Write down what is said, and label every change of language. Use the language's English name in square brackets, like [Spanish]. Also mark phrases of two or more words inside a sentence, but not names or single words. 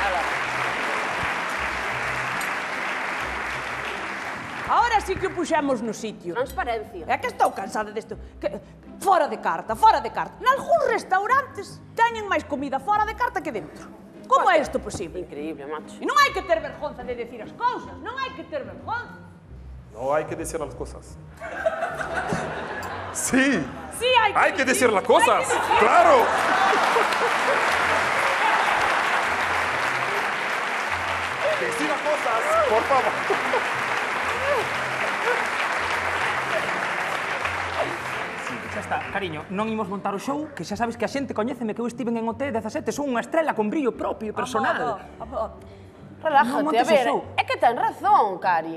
[Galician] Ahora sí que o puxemos no sitio. Transparencia. É que estou cansada desto. Fora de carta, fora de carta. Nalgúns restaurantes teñen máis comida fora de carta que dentro. Como é isto posible? Increíble, macho. E non hai que ter vergonza de decir as cousas, non hai que ter vergonza. [Spanish] No hay que decir las cosas. Sí, Sí, hay que decir las cosas. [Galician] Hai que decir. Claro. [Spanish] Decir las cosas, por favor. [Galician] Xa está, cariño, non imos montar o show, que xa sabes que a xente coñéceme que eu estiven en OT 17, son unha estrela con brillo propio e personal. Non Relájate, montes a ver, o show. é que ten razón, Cari.